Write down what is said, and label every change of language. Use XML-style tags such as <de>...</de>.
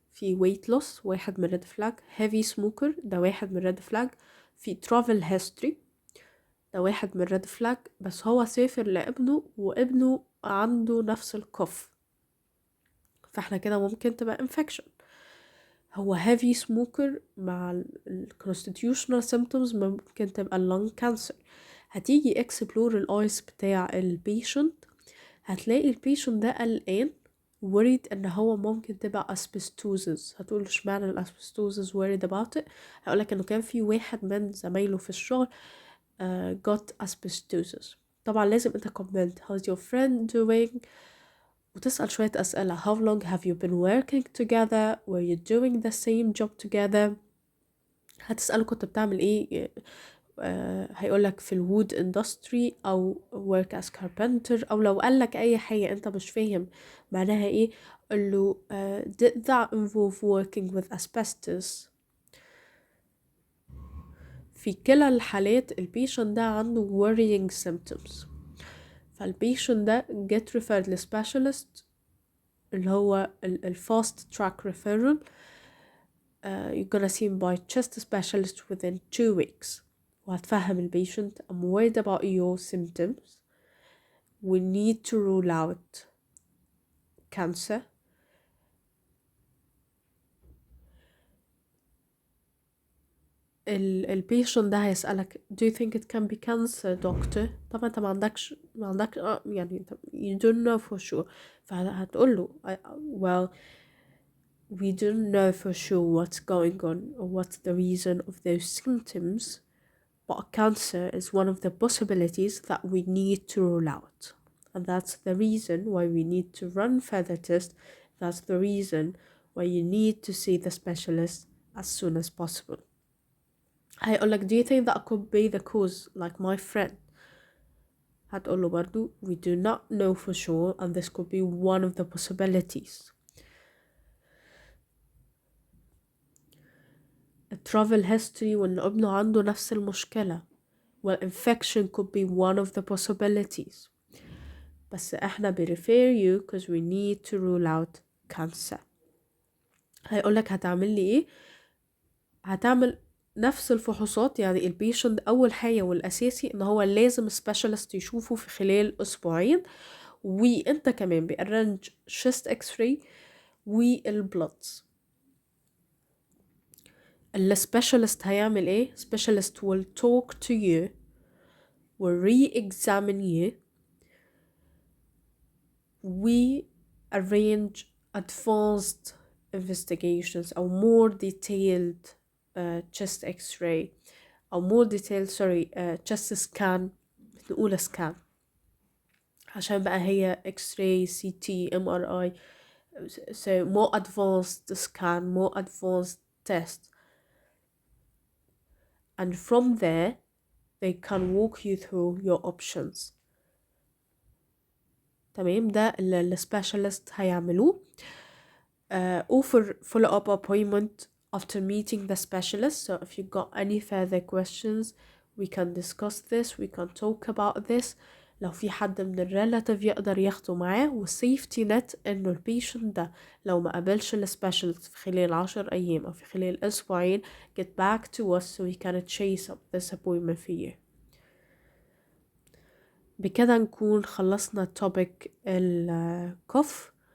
<ar>في weight loss واحد من ريد فلاج. heavy smoker ده واحد من ريد فلاج. في travel history ده واحد من ريد فلاج، بس هو سافر لابنه وابنه عنده نفس الكوف، فاحنا كده ممكن تبقى infection. هو heavy smoker مع ال constitutional symptoms ممكن تبقى lung cancer. هتيجي explore الايس بتاع البيشنت، هتلاقي البيشنت ده قلقان worried ان هو ممكن تبقى asbestosis. هتقول اشمعنى الاسبستوزس</ar> <en>worried about it؟</en> <ar>هقولك انه كان في واحد من زمايله في الشغل</ar> <en>got asbestosis.</en> <ar>طبعا لازم انت</ar> <en>comment how's your friend doing،</en> <ar>وتسأل شوية أسئلة.</ar> <en>how long have you been working together، were you doing the same job together.</en> <ar>هتسأله كنت بتعمل ايه، هيقولك في الwood industry أو</ar> <en>work as carpenter،</en> <ar>أو لو قالك أي حاجة أنت مش فاهم معناها ايه قله</ar> <en>did that involve working with asbestos.</en> <ar>في كلا الحالات البيشن ده عنده worrying symptoms، فالبيشن ده</ar> <en>get referred</en> <ar>لسبيشالست اللي هو ال fast track referral.</ar> <en>You're gonna see him by chest specialist within 2 weeks.</en> <ar>وهتفهم البيشنت</ar> <en>I'm worried about your symptoms. We need to rule out cancer.</en> <ar>البيشنت ده هيسألك</ar> <en>do you think it can be cancer doctor.</en> <ar>طبعا انت ما عندك يعني</ar> <en>you don't know for sure. فهتقول له well we don't know for sure what's going on or what's the reason of those symptoms, but cancer is one of the possibilities that we need to rule out, and that's the reason why we need to run further tests. That's the reason why you need to see the specialist as soon as possible.</en> <ar>هيقولك</ar> <en>do you think that could be the cause like my friend.</en> <ar>هتقوله برضو</ar> <en>we do not know for sure and this could be one of the possibilities.</en> <ar>travel history وإن ابنه عنده نفس المشكلة.</ar> <en>well infection could be one of the possibilities.</en> <ar>بس احنا</ar> <en>refer you because we need to rule out cancer.</en> <ar>هيقولك هتعمل لي ايه، هتعمل نفس الفحوصات. يعني البيشنت اول حاجة والاساسي ان هو لازم سبيشالست يشوفه في خلال اسبوعين، وانت كمان بأرنج chest x-ray والبلدز. السبيشالست هيعمل ايه،</ar> <en>specialist will talk to you will re-examine you. We arrange advanced investigations أو more detailed chest x-ray أو more detailed chest scan.</en> <ar>نقول scan عشان بقى هي x-ray CT MRI.</ar> <en>so more advanced scan, more advanced test, and from there they can walk you through your options.</en> <ar>تمام، ده اللي السبيشالست هيعملوه.</ar> <en>offer follow-up appointment after meeting the specialist. So if you got any further questions we can discuss this, we can talk about this.</en> <ar>لو في حد من الريلاتيف يقدر ياخده معاه، والسيفتي نت انه البيشنت ده لو ما قابلش السبيشالست في خلال 10 ايام او في خلال اسبوعين</ar> <en>get back to us so we can chase up this appointment for you.</en> <ar>بكده نكون خلصنا topic الكف.</ar>